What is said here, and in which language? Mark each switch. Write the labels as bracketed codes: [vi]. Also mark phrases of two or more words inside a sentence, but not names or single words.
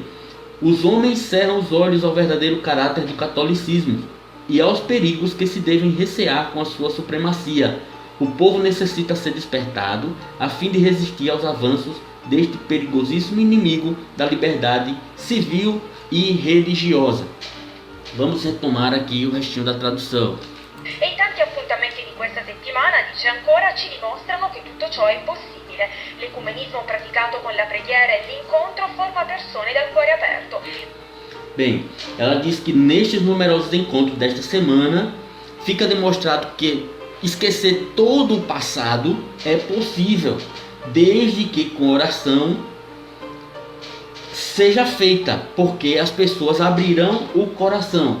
[pt] Os homens cerram os olhos ao verdadeiro caráter do catolicismo e aos perigos que se devem recear com a sua supremacia. O povo necessita ser despertado a fim de resistir aos avanços deste perigosíssimo inimigo da liberdade civil e religiosa. Vamos retomar aqui o restinho da tradução. [it] E tanti appuntamenti di questa settimana, dice ancora, ci dimostrano che tutto ciò è possibile. L'ecumenismo praticato con la preghiera e l'incontro forma persone dal cuore aperto. [pt] Bem, ela diz que nestes numerosos encontros desta semana fica demonstrado que esquecer todo o passado é possível, desde que com oração seja feita, porque as pessoas abrirão o coração.